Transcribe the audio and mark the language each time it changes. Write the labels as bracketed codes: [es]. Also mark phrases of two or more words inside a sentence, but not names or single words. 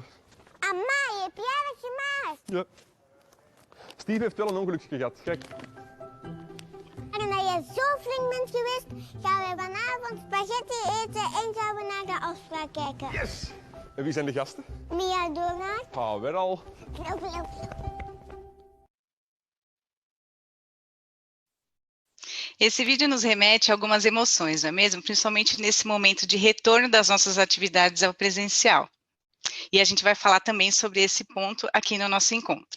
[nl] Amai, heb jij dat gemaakt? Ja. Steve heeft wel een ongelukje gehad. Kijk. En dat je zo flink bent geweest, gaan we vanavond spaghetti eten en gaan we naar de afspraak kijken. Yes! En wie zijn de gasten? Mia Donald. Ah, weer al. [pt] Esse vídeo nos remete a algumas emoções, não é mesmo? Principalmente nesse momento de retorno das nossas atividades ao presencial. E a gente vai falar também sobre esse ponto aqui no nosso encontro.